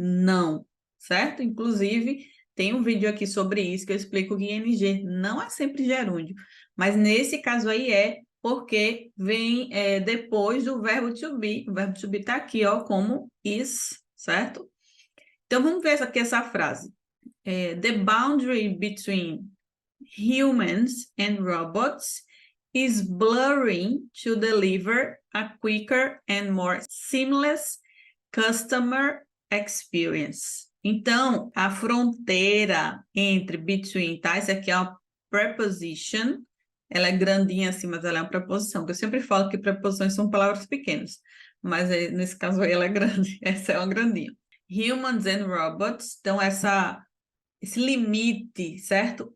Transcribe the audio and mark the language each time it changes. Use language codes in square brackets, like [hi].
[pt] Não, certo? Inclusive, tem um vídeo aqui sobre isso que eu explico que ING não é sempre gerúndio, mas nesse caso aí é porque vem depois do verbo to be. O verbo to be está aqui, ó, como is, certo? Então, vamos ver aqui essa frase. [en] The boundary between humans and robots is blurring to deliver a quicker and more seamless customer experience. [pt] Então, a fronteira entre between, tá? Essa aqui é uma preposition, ela é grandinha assim, mas ela é uma preposição, que eu sempre falo que preposições são palavras pequenas, mas nesse caso aí ela é grande, essa é uma grandinha. Humans and robots, então esse limite, certo?